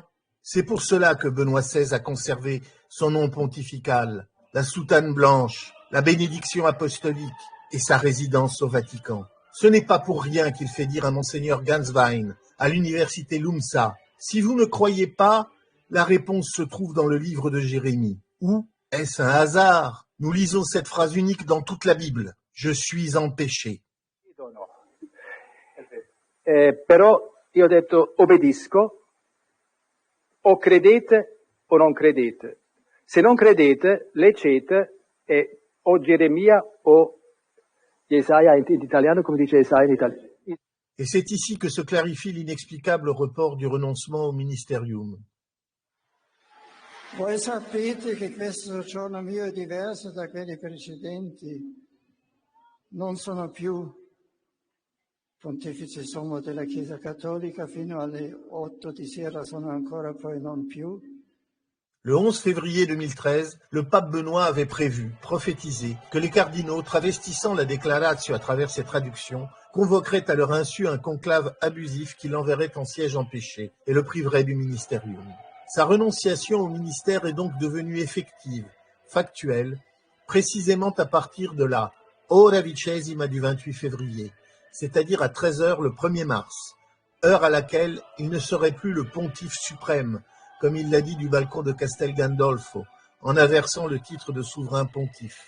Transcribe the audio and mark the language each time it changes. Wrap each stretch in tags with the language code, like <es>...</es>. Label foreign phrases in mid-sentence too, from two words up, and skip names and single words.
<fr>C'est pour cela que Benoît XVI a conservé son nom pontifical, la soutane blanche, la bénédiction apostolique et sa résidence au Vatican. Ce n'est pas pour rien qu'il fait dire à Monseigneur Ganswein, à l'université LUMSA, « Si vous ne croyez pas, la réponse se trouve dans le livre de Jérémie. » Ou est-ce un hasard? Nous lisons cette phrase unique dans toute la Bible. « Je suis empêché. »</fr> <it>Però io ho detto obbedisco, o credete o non credete. Se non credete, leggete e o Geremia o Jesaja in italiano, come dice Jesaja in italiano.</it> <fr>Et c'est ici que se clarifie l'inexplicable report du renoncement au ministerium.</fr> <it>Voi sapete che questo soggiorno mio è diverso da quelli precedenti. Non sono più pontefice sommo della Chiesa Cattolica, fino alle 8 di sera sono ancora, poi non più.</it> <fr>Le 11 février 2013, le pape Benoît avait prévu, prophétisé, que les cardinaux, travestissant la Declaratio à travers ses traductions, convoqueraient à leur insu un conclave abusif qui l'enverrait en siège empêché et le priverait du ministerium. Sa renonciation au ministère est donc devenue effective, factuelle, précisément à partir de la</fr> <it>Ora Vicesima</it> <fr>du 28 février, c'est-à-dire à 13h le 1er mars, heure à laquelle il ne serait plus le pontife suprême, comme il l'a dit du balcon de Castel Gandolfo, en inversant le titre de souverain pontife.</fr>